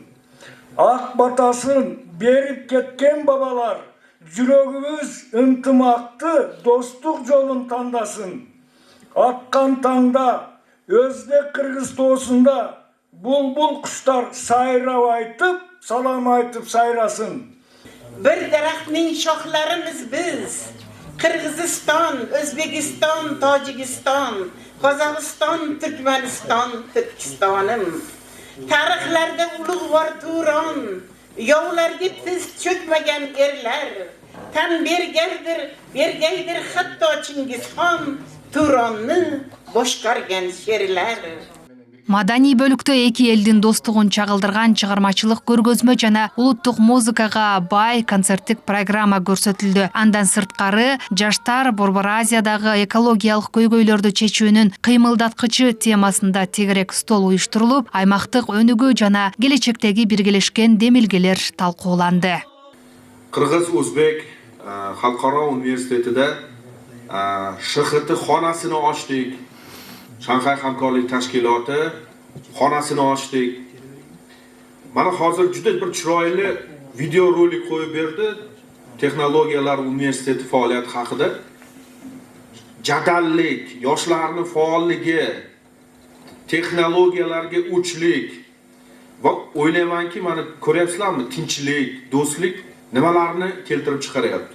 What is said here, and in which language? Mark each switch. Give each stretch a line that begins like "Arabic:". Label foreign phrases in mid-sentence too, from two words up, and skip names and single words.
Kyrgyz: Ак батасын берип кеткен бабалар, жүрөгүбүз ынтымакты достук жолун тандасын. Аккан таңда Өзбек Кыргыз тоосунда Булбул куштар сайрап айтып, салам айтып сайрасын.
Uzbek: Bir daraxtning shoxlarimiz biz. Qirg'iziston, O'zbekiston, Tojikiston, Qozog'iston, Turkmaniston, Turkistonim. Tarixlarda ulug'vor Turon, yovlarga tiz cho'kmagan erlar. Tan bergaydir hatto Chingizxon, Turonni boshqargan sherlar.
Kyrgyz: Маданий бөлүктө эки элдин достугун чагылдырган чыгармачылык көргөзмө жана улуттук музыкага бай концерттик программа көрсөтүлдү. Андан сырткары жаштар Борбор Азиядагы экологиялык көйгөйлөрдү чечүүнүн кыймылдаткычы темасында тегерек стол уюштурулуп, аймактык өнүгүү жана келечектеги биргелешкен демилгелер талкууланды.
Uzbek: Кыргыз-Өзбек халкаро университетиде ШХТ xonasini ochdik. Shanxay hamkorlik tashkiloti xonasini ochdik. Mana hozir juda bir chiroyli video rolik qo'yib berdi Texnologiyalar universiteti faoliyati haqida. Jadallik, yoshlarning faolligi, texnologiyalarga o'chlik va o'ylaymanki, mana ko'ryapsizlarmi, tinchlik, do'stlik nimalarni keltirib chiqaryapti.